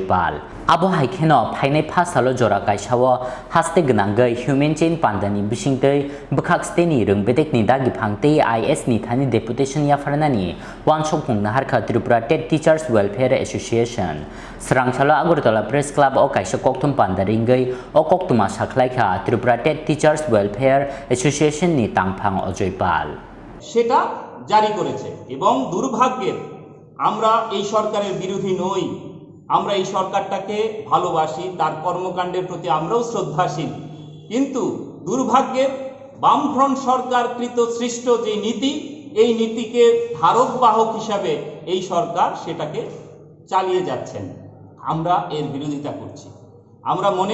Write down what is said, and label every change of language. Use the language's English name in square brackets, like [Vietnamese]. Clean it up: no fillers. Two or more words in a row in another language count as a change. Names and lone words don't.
[Kok Borok] पाल आबो हाइखेनो फाइनाय फासालो जरा काइसाव हास्ते गनांगै [English] human chain [Kok Borok] पान्डानि बिसिंतै बखाक्सतेनि रोंबेदेकनि दागि फांते आईएस नि थानि डेपुटेशन याफारनानि वानसक खुंनो हारखा त्रिपुरा टेट टिचार्स वेलफेयर एसोसिएशन स्रांसालो आगरतला प्रेस क्लाब अ काइसा कक्टम पान्डारिंगै अ कक्टमा साखलायखा त्रिपुरा टेट टिचार्स वेलफेयर एसोसिएशन नि तांफां अजय पाल [Bangla] সেটা জারি করেছে এবং দুর্ভাগ্যের আমরা এই সরকারের বিরোধী নই আমরা এই সরকারটাকে ভালোবাসি তার কর্মকাণ্ডের প্রতি আমরাও শ্রদ্ধাশীল কিন্তু দুর্ভাগ্যের বামফ্রন্ট সরকার কৃত সৃষ্ট যে নীতি এই নীতিকে ধারক বাহক হিসাবে এই সরকার সেটাকে চালিয়ে যাচ্ছেন আমরা এর বিরোধিতা করছি আমরা মনে